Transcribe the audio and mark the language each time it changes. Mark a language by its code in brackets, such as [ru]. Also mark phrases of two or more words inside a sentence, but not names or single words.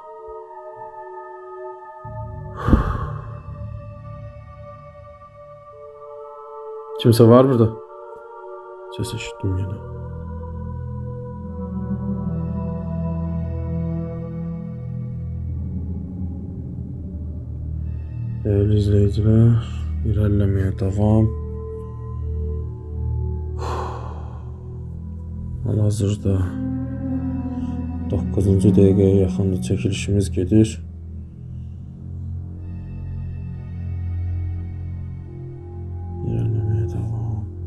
[tr] Kimse var burada? Ses işittim yine. Değerli izleyiciler, ilerlemeye devam. Hal-hazırda 9. [az] dəqiqəyə yaxındır çəkilişimiz gedir. [tr] İlerlemeye devam.